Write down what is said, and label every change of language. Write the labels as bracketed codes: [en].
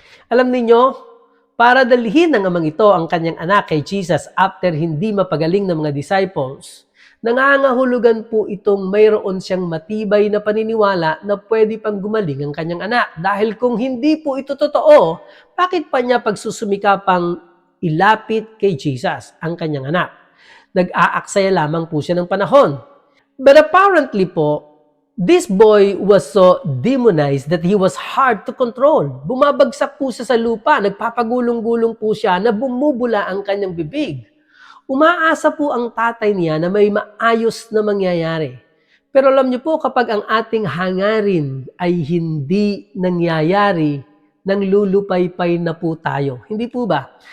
[tl] Alam ninyo, para dalhin ng amang ito ang kanyang anak kay Jesus after hindi mapagaling ng mga disciples, nangangahulugan po itong mayroon siyang matibay na paniniwala na pwede pang gumaling ang kanyang anak. Dahil kung hindi po ito totoo, bakit pa niya pagsusumikapang ilapit kay Jesus ang kanyang anak? Nag-aaksaya lamang po siya ng panahon. [en] But apparently po, this boy was so demonized that he was hard to control. [tl] Bumabagsak po siya sa lupa, nagpapagulong-gulong po siya na bumubula ang kanyang bibig. Umaasa po ang tatay niya na may maayos na mangyayari. Pero alam niyo po, kapag ang ating hangarin ay hindi nangyayari, nang lulupaypay na po tayo. Hindi po ba?